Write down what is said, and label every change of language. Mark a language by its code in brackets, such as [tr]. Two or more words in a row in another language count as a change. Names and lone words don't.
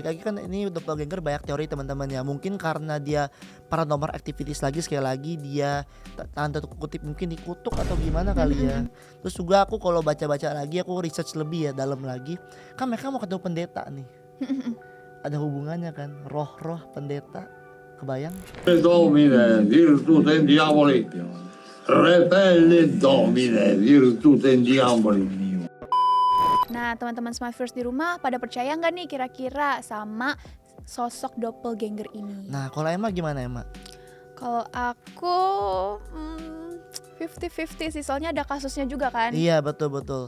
[id] balik lagi kan ini doppelganger banyak teori teman-teman ya. Mungkin karena dia [en] paranormal activities [id] lagi, sekali lagi dia tanda kutip mungkin dikutuk atau gimana kali ya. Terus juga aku kalau baca-baca lagi, aku research lebih ya dalam lagi. Kan mereka mau ketemu pendeta nih. Ada hubungannya kan, roh-roh pendeta, kebayang? [la] Domine, virtute diaboli. Repelle Domine, virtute diaboli. [id] Nah, teman-teman Smartverse di rumah pada percaya nggak nih kira-kira sama sosok doppelganger ini? Nah, kalau Emma gimana Emma? Kalau aku 50-50 sih, soalnya ada kasusnya juga kan. Iya, betul-betul.